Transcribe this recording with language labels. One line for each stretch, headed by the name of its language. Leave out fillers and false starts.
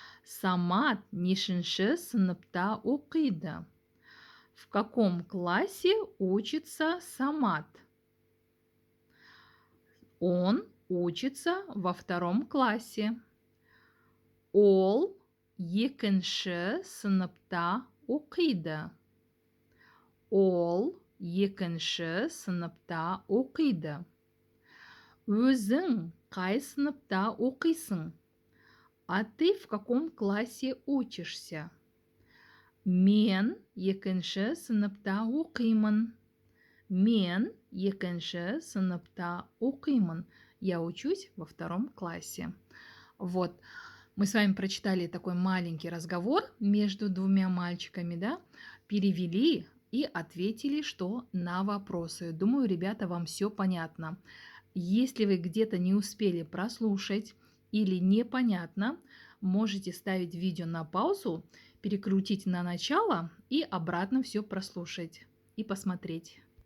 Kazakh: Самат нешінші сыныпта оқиды.
Russian: В каком классе учится Самат? Он учится во втором классе.
Kazakh: Ол екінші сыныпта оқиды. Ол екінші сыныпта оқиды. Өзің қай сыныпта оқисың?
Russian: А ты в каком классе учишься?
Kazakh: Мен екінші сыныпта оқимын. Мен екінші сыныпта оқимын.
Russian: Я учусь во втором классе. Вот, мы с вами прочитали такой маленький разговор между двумя мальчиками, да? Перевели и ответили, что на вопросы. Думаю, ребята, вам все понятно. Если вы где-то не успели прослушать или непонятно, можете ставить видео на паузу, перекрутить на начало и обратно все прослушать и посмотреть.